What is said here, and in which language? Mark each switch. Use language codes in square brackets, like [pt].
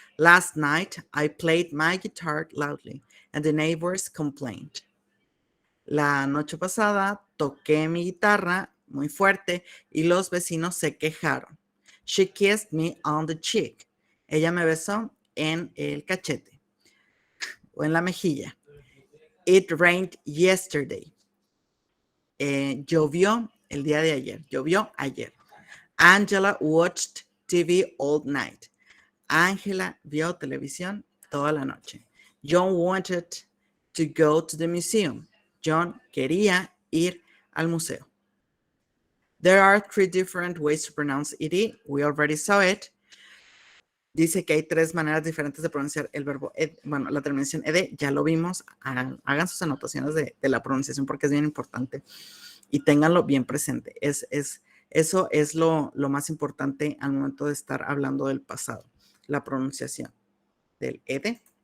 [en] Last night, I played my guitar loudly and the neighbors complained. [es] La noche pasada, toqué mi guitarra muy fuerte y los vecinos se quejaron. [en] She kissed me on the cheek. [es] Ella me besó en el cachete o en la mejilla. [en] It rained yesterday. [es] Llovió el día de ayer. Llovió ayer. [en] Angela watched TV all night. [es] Angela vio televisión toda la noche. [en] John wanted to go to the museum. [es] John quería ir al museo. [en] There are 3 different ways to pronounce ed. We already saw it. [es] Dice que hay 3 maneras diferentes de pronunciar el verbo ed. Bueno, la terminación ed ya lo vimos. Hagan sus anotaciones de la pronunciación porque es bien importante y ténganlo bien presente. Eso es lo más importante al momento de estar hablando del pasado, la pronunciación del ed.